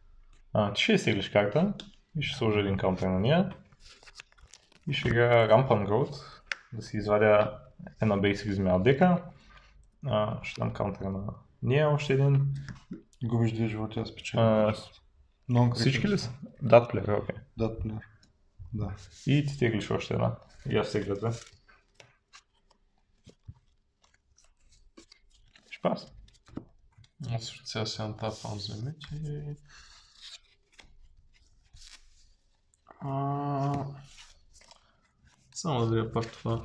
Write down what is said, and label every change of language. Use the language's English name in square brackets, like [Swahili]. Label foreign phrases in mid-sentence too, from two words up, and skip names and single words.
[Bulgarian] Ти ще изтеглиш карта и ще сложа един каунтер на нея. И ще игра Rampant Growth, да си извадя една basic земя от дека. Ще дам каунтер на нея още един. Губиш 2 животи, аз печеля. Всички ли са? [English] That player, [Bulgarian] окей. Да, плеер. Да. И ти теглиш още една. И аз тегля 2. Ще паса. Аз ще сега си натапвам земите. Само да видя пак това.